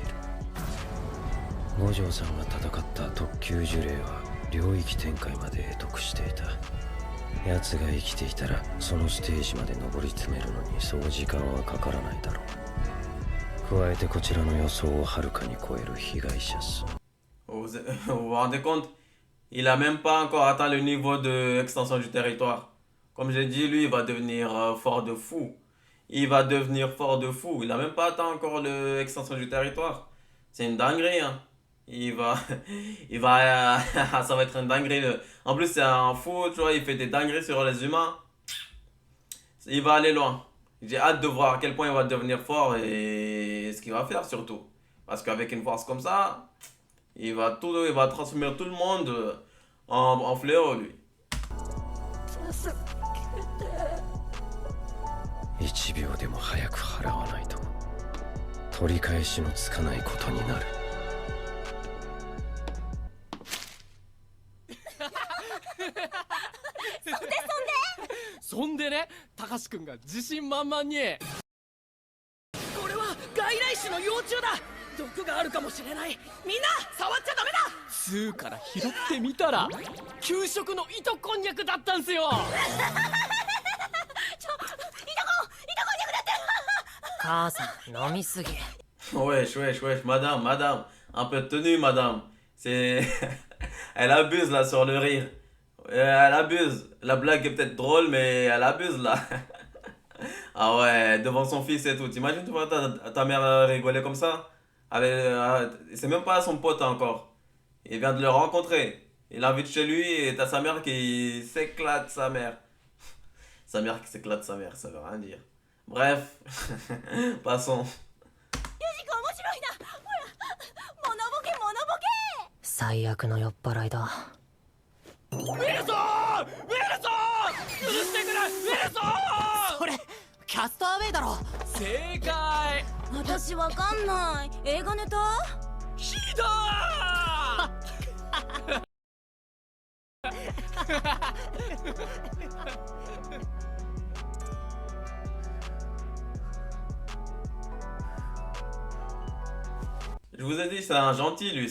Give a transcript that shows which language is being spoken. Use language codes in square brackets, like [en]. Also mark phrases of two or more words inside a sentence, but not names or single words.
[ja] 五条さんが戦った特級呪霊は領域展開まで得得していた。奴が生きていたらそのステージまで上り詰めるのにそう時間はかからないだろう。加えてこちらの予想をはるかに超える被害者数。 [fr] Vous vous rendez compte? Il a même pas encore atteint le niveau de extension du territoire. Comme j'ai dit, lui, il va devenir fort de fou. Il va devenir fort de fou. Il a même pas atteint encore l'extension du territoire. C'est une dinguerie, hein. Ça va être une dinguerie. En plus, c'est un fou, tu vois, il fait des dingueries sur les humains. Il va aller loin. J'ai hâte de voir à quel point il va devenir fort et ce qu'il va faire surtout. Parce qu'avec une force comme ça, il va transformer tout le monde en fléau, lui. [ja] 1 秒でも早く払わないと取り返しのつかないことになる。そんでね、たかしくんが自信満々に。これは外来種の幼虫だ。毒があるかもしれない。みんな触っちゃダメだ。スーから拾ってみたら給食の糸こんにゃくだったんすよ。母さん飲みすぎ。 [fr] Wesh, madame. Un peu de tenue, madame. C'est. Elle abuse là sur le rire. Elle abuse. La blague est peut-être drôle, mais elle abuse là. Ah ouais, devant son fils et tout. T'imagines, tu vois ta mère rigoler comme ça? C'est même pas son pote encore. Il vient de le rencontrer. Il l'invite chez lui et t'as sa mère qui s'éclate sa mère. Sa mère qui s'éclate sa mère, ça veut rien dire. Bref, passons. [ja] 事が面白いな。ほら、モノボケモノボケ。最悪の酔っ払いだ。ウィルソンウィルソン許してくれウィルソンそれキャストアウェイだろ。正解私わかんない。映画ネタ？ひど [fr] Je vous ai dit, c'est un gentil, lui.